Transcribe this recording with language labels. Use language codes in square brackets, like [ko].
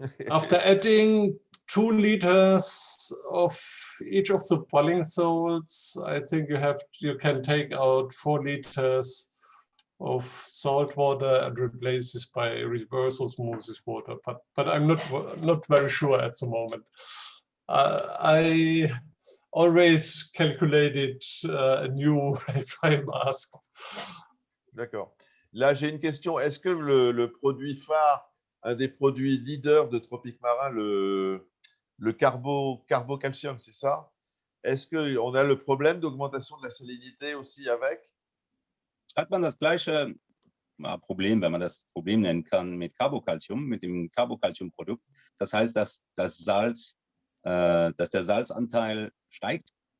[en] After adding 2 liters of each of the Balling salts, I think you can take out 4 liters of salt water and replace this by reverse osmosis water. But I'm not very sure at the moment. I always calculated anew if I'm asked. [fr] D'accord. Là, j'ai une question. Est-ce que le produit phare, un des produits leaders de Tropic Marin, le carbocalcium, c'est ça? Est-ce qu'on a le problème d'augmentation de la salinité aussi avec? [de] Hat man das gleiche Problem, wenn man das Problem nennen kann, mit Carbocalcium, mit dem Carbocalcium-Produkt? Das heißt, dass der Salzanteil steigt?